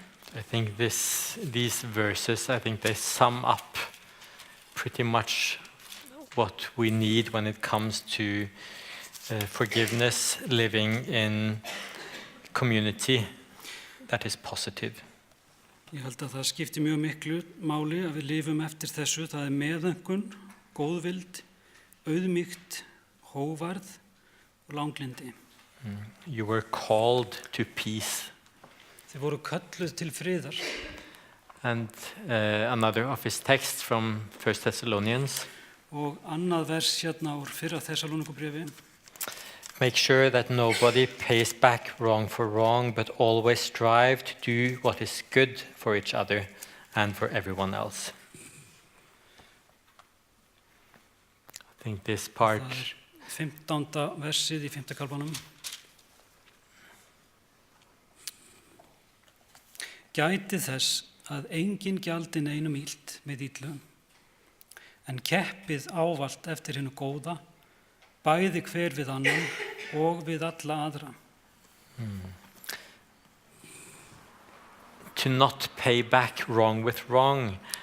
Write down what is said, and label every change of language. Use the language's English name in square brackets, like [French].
[English] I think these verses, I think they sum up pretty much what we need when it comes to forgiveness, living in community that is positive. [Icelandic] Ég held að það skipti mjög miklu máli að við lifum eftir þessu. Það er meðaumkun, góðvild, auðmýkt, hóvarð og langlindi. [English] You were called to peace. [Icelandic] Þið voru kölluð til friðar. [English] And another of his texts from 1 Thessalonians. [Icelandic] Og annað vers hérna úr fyrra Þessalónikubréfi. [English] Make sure that nobody pays back wrong for wrong, but always strive to do what is good for each other and for everyone else. I think this part... [Icelandic] Það er 15. versið í 5. kaflanum. Gætið þess að enginn gjaldi neinum illt með illu, en keppið ávallt eftir hinu góða, bæði hver við annan og við alla aðra. [English] To not pay back wrong with wrong.